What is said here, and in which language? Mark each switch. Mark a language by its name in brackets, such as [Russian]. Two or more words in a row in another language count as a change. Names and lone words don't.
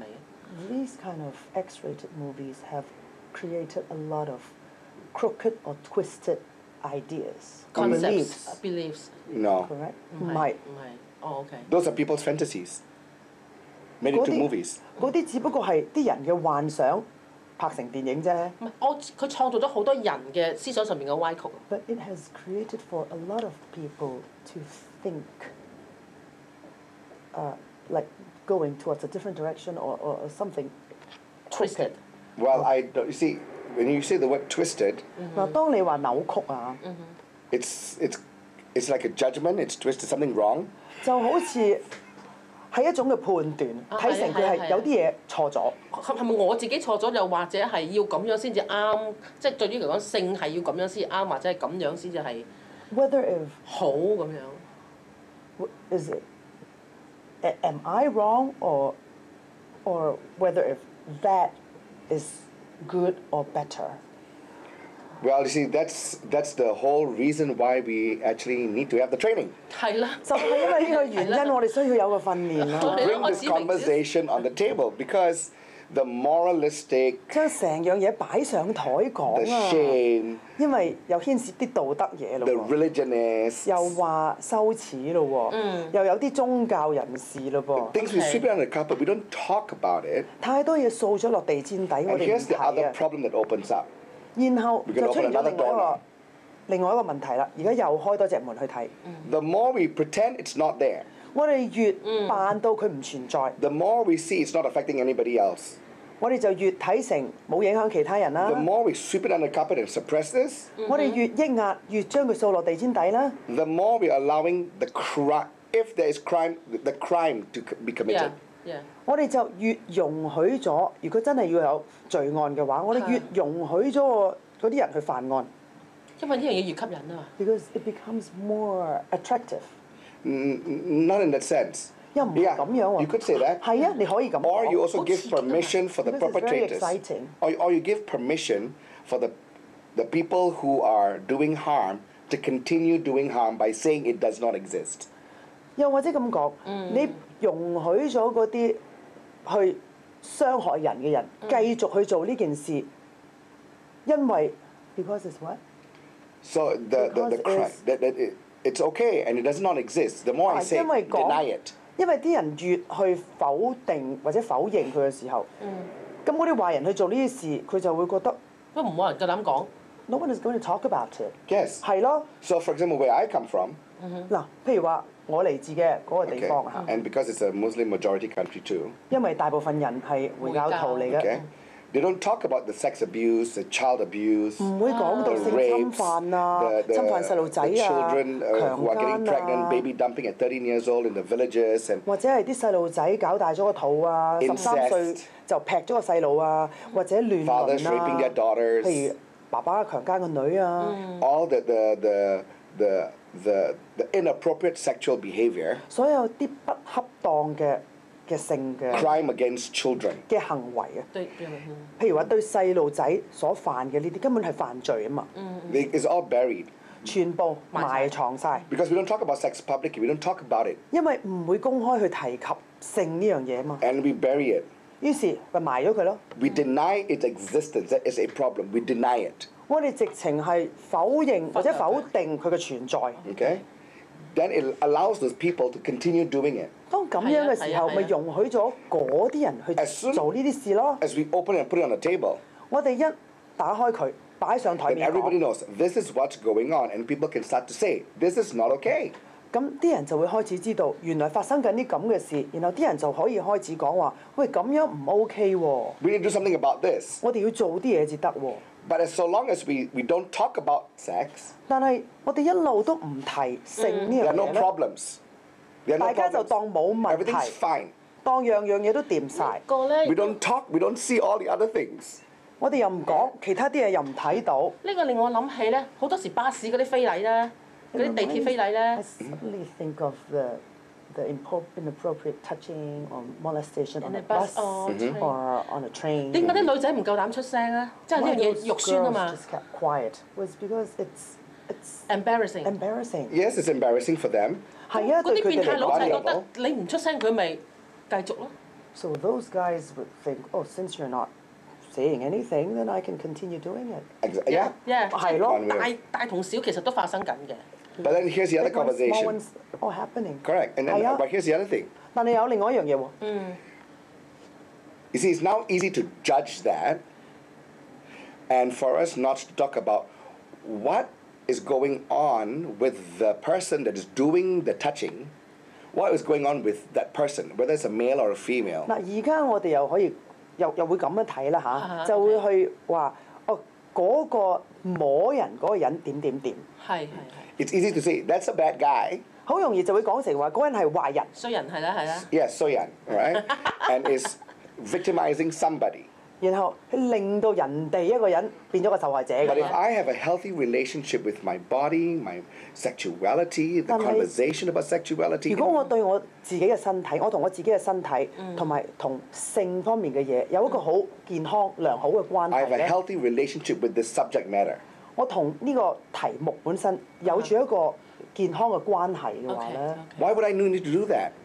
[English] ？These kind of X-rated movies have created a lot of crooked or twisted ideas, beliefs. No. [Cantonese] Correct？ 唔係。唔係。哦 OK。 [English] Those are people's fantasies. Made into movies. [Cantonese] 嗰啲只不過係啲人嘅幻想拍成電影啫。唔係，佢創造咗好多人嘅思想上面嘅歪曲。 [English] But it has created for a lot of people to think, like going towards a different direction or something twisted. Well, you see, when you say the word twisted, [Cantonese] 嗱，當你話扭曲啊， [English] it's like a judgment, it's twisted, something wrong. [Cantonese] 就好似係一種嘅判斷，睇成佢係有啲嘢錯咗。係咪我自己錯咗，又或者係要咁樣先至啱？即係對於嚟講，性係要咁樣先啱，或者係咁樣先至係 [English] Whether if [Cantonese] 好咁樣。 [English] Is it? Am I wrong or whether if that is good or better? Well, you see, that's the whole reason why we actually need to have the training. [Cantonese] 係啦。就係因為呢個原因，我哋需要有個訓練啦。 [English] Bring this conversation on the table because the moralistic, [Cantonese] 將成樣嘢擺上台 [English] the [Cantonese] 講啊， [English] shame, [Cantonese] 因為又牽涉啲道德嘢咯 [English] the [Cantonese] 喎， [English] religionists, [Cantonese] 又話羞恥咯喎，又有啲宗教人士咯噃， [English] things we sweep it under the carpet, we don't talk about it. [Cantonese] 太多嘢掃咗落地氈底，我 [English] And [Cantonese] 哋唔 [English] here's the [Cantonese] 睇 [English] other [Cantonese] 啊。 [English] problem that opens up. [Cantonese] 然後 [English] We [Cantonese] 就 [English] can [Cantonese] 出現 [English] open [Cantonese] 咗 [English] another [Cantonese] 另外一個問題啦。而家又開多隻門去睇， [English] The more we pretend it's not there, [Cantonese] 我哋越扮到佢唔存在， [English] the more we see it's not affecting anybody else. [Cantonese] 我哋就越睇成冇影響其他人啦 [English] The。more we sweep it under the carpet and suppress this, [Cantonese] 我哋越抑壓，越將佢掃落地氈底啦。 [English] the more we're allowing the crime, if there is crime, the crime to be committed. Yeah. [Cantonese] 我哋就越容許咗，如果真係要有罪案嘅話，我哋越容許咗個嗰啲人去犯案。因為呢樣嘢越吸引啊嘛。 [English] Because it becomes more attractive。 Not in that sense. [Cantonese] 又唔係 [English] Yeah, [Cantonese] 咁樣喎。 [English] you could say that. [Cantonese] 係啊，你可以咁 [English] Or you [Cantonese] 講。 [English] also give permission for the Because it's very perpetrators. exciting. Or you give permission for the people who are doing harm to continue doing harm by saying it does not exist. [Cantonese] 又或者咁講，你容許咗嗰啲去傷害人嘅人繼續去做呢件事，因為 [English] because it's what？ So the Because crime it's okay and it does not exist. The more I say [Cantonese] 因為講 [English] deny it. [Cantonese] 因為啲人越去否定或者否認佢嘅時候，咁嗰啲壞人去做呢啲事，佢就會覺得都唔冇人夠膽講。 [English] no one is going to talk about it。 Yes. [Cantonese] 係咯， [English] So for example, where I come from, [Cantonese] 嗱，譬如話我嚟自嘅嗰個地 [English] okay, [Cantonese] 方嚇， [English] and because it's a Muslim majority country too, [Cantonese] 因為大部分人係回教徒嚟嘅。 [English] okay, they don't talk about the sex abuse, the child abuse, [Cantonese] 唔會講到 [English] the [Cantonese] 性侵 [English] rapes, [Cantonese] 犯啊、 [English] the [Cantonese] 侵犯細路仔 [English] the [Cantonese] 啊、 [English] children [Cantonese] 強 [English] who are getting [Cantonese] 姦 [English] pregnant, [Cantonese] 啊， [English] baby dumping at 13 years old in the villages, and [Cantonese] 或者係啲細路仔搞大咗個肚啊，13歲 [English] Incest [Cantonese] 就劈咗個細路啊，或者亂 [English] fathers [Cantonese] 倫 [English] raping their [Cantonese] 啊， [English] daughters, [Cantonese] 譬如爸爸強姦個女啊， [English] all the inappropriate sexual behavior, [Cantonese] 所有啲不恰當嘅性嘅 [English] crime against children. [Cantonese] 嘅行為啊，對，譬如話對細路仔所犯嘅呢啲根本係犯罪啊嘛， [English] It's all buried [Cantonese] 全部埋藏晒， [English] because we don't talk about sex publicly. We don't talk about it, [Cantonese] 因為唔會公開去提及性呢樣嘢啊嘛， [English] and we bury it. [Cantonese] 於是咪埋咗佢咯。 [English] We deny its existence. That is a problem. We deny it. [Cantonese] 我哋直情係否認或者否定佢嘅存在。 [English] Okay? Then it allows those people to continue doing it. [Cantonese] 當咁樣嘅時候，係啊咪容許咗嗰啲人去 [English] As soon- [Cantonese] 做呢啲事咯。 [English] As we open and put it on the table, [Cantonese] 我哋一打開佢，擺上台 [English] then [Cantonese] 面 [English] everybody [Cantonese] 講， [English] knows this is what's going on, and people can start to say, this is not okay. [Cantonese] 咁啲人就會開始知道原來發生緊啲咁嘅事，然後啲人就可以開始講話：喂，咁樣唔 OK 喎， [English] We need to do something about this. [Cantonese] 我哋要做啲嘢至得喎。 [English] But as so long as we don't talk about sex, [Cantonese] 但係我哋一路都唔提性呢 [English] there [Cantonese] 樣 [English] are no [Cantonese] 嘢咧， [English] problems. There are no [Cantonese] 大家就 [English] problems. [Cantonese] 當冇問 [English] Everything's [Cantonese] 題， [English] fine. [Cantonese] 當樣嘢都掂晒。個咧 [English] We don't talk, we don't see all the other things. [Cantonese] 我哋又唔講，其他啲嘢又唔睇到。呢個令我諗起咧，好多時巴士嗰啲非禮咧，嗰啲地鐵非禮 [English] I [Cantonese] 咧， [English] suddenly think of the inappropriate touching or molestation on In a a bus bus or train. or on a train. [Cantonese] 點解啲女仔唔夠膽出聲咧？即係呢 [English] Why [Cantonese] 樣嘢 [English] those [Cantonese] 肉酸啊 [English] girls [Cantonese] 嘛 [English] just kept quiet was because it's ，embarrassing。 embarrassing. Yes, it's embarrassing for them. [Cantonese] 係啊，嗰啲對佢哋嚟變態佬就係講。覺得你唔出聲，佢咪繼續咯。 [English] So those guys would think, oh, since you're not saying anything, then I can continue doing it. Yeah. Yeah， [Cantonese] 係咯即係大同小其實都發生緊嘅。 [English] But then here's the other Big ones, small conversation. ones, all happening. Correct. And then, [Cantonese] 係啊 [English] but here's the other thing. [Cantonese] 但係有另外一樣嘢喎， [English] You see, it's now easy to judge that, and for us not to talk about what is going on with the person that is doing the touching, what is going on with that person, whether it's a male or a female. [Cantonese] 嗱而家我哋又可以又會咁樣睇啦啊嚇，就會去話哦嗰個摸人嗰個人點點點，係係係， [English] It's easy to say that's a bad guy. [Cantonese] 好容易就會講成話嗰人係壞人。衰人係啦係啦。 [English] Yes, so young, right? And is victimizing somebody. [Cantonese] 然後令到人哋一個人變咗個受害者 [English] But [Cantonese] 咁 [English] if [Cantonese] 樣。 [English] I have a healthy relationship with my body, my sexuality, the [Cantonese] 但係 [English] conversation about sexuality, [Cantonese] 如果我對我自己嘅身體，我同我自己嘅身體同埋同性方面嘅嘢有一個好健康良好嘅關 [English] I [Cantonese] 係 [English] have a [Cantonese] 咧， [English] healthy relationship with this subject matter. [Cantonese] 我同呢個題目本身有住一個健康嘅關係嘅話 [English] OK [Cantonese] 咧， [English] OK。 Why would I need to do that?